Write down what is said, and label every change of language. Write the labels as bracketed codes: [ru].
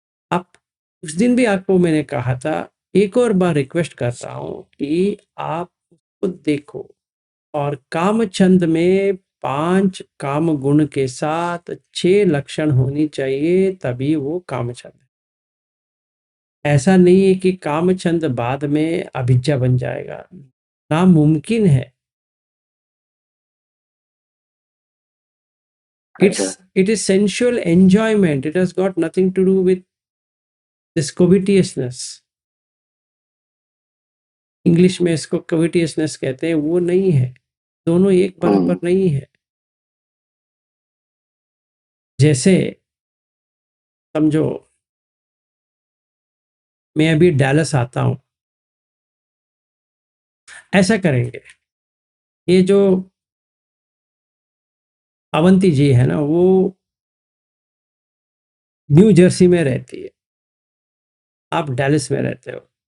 [hi] आप उस दिन भी आपको मैंने कहा था, एक और बार रिक्वेस्ट कर रहा हूं कि आप उसको देखो, और काम छंद में 5 काम गुण के साथ 6 लक्षण होनी चाहिए, तभी वो काम छंद है। ऐसा नहीं है कि काम छंद बाद में अभिज्ञा बन जाएगा, नामुमकिन है। [en] It is sensual enjoyment. It has got nothing to do with this covetousness. [hi] English में इसको covetousness कहते हैं, वो नहीं है, दोनों एक बराबर नहीं है। जैसे समझो मैं अभी डैलस आता हूं, ऐसा करेंगे, ये जो अवंती जी है ना, वो न्यू जर्सी में रहती है, आप डैलस में रहते हो।